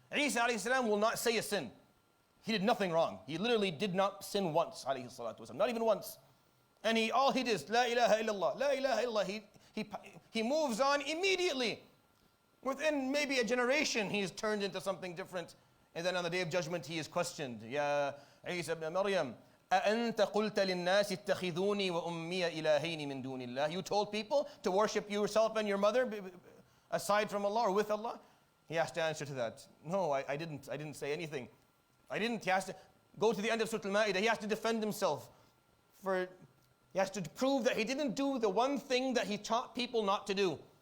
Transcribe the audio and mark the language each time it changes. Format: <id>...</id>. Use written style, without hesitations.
<en>Isa alayhi salam will not say a sin. He did nothing wrong. He literally did not sin once, alayhi salatu wasalam. Not even once. And all he did is,</en> <ar>La ilaha illallah, La ilaha illallah.</ar> <en>He moves on immediately. Within maybe a generation, he is turned into something different. And then on the day of judgment, he is questioned.</en> <ar>Ya Isa ibn Maryam, أَأَنْتَ قُلْتَ لِلنَّاسِ اتَّخِذُونِي وَأُمِّيَ إِلَهَيْنِ مِن دُونِ اللَّهِ.</ar> <en>You told people to worship yourself and your mother aside from Allah or with Allah? He has to answer to that. No, I didn't say anything. I didn't. He has to go to the end of Surah Al-Ma'idah. He has to defend himself. He has to prove that he didn't do the one thing that he taught people not to do.</en>